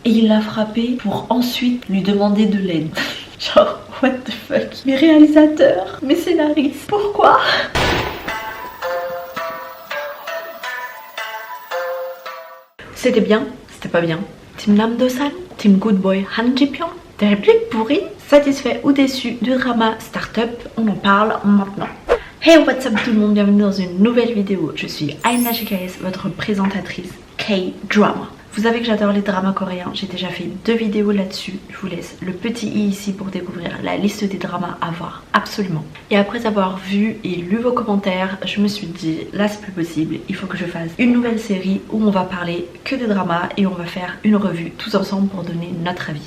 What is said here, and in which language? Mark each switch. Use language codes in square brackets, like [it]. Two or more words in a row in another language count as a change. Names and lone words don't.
[fr] et il l'a frappée pour ensuite lui demander de l'aide. Genre, [en] what the fuck? [fr] Mes réalisateurs, mes scénaristes, pourquoi? C'était bien, c'était pas bien. Team Nam Do-san, [en] Team Good Boy [fr] Han Ji-pyong. Des répliques pourries, satisfait ou déçu du drama Startup, on en parle maintenant. [en] Hey, what's up [fr] tout le monde, bienvenue dans une nouvelle vidéo. Je suis Aina GKS, votre présentatrice K-Drama. Vous savez que j'adore les dramas coréens, j'ai déjà fait 2 vidéos là-dessus. Je vous laisse le petit i ici pour découvrir la liste des dramas à voir, absolument. Et après avoir vu et lu vos commentaires, je me suis dit, là c'est plus possible, il faut que je fasse une nouvelle série où on va parler que des dramas et on va faire une revue tous ensemble pour donner notre avis.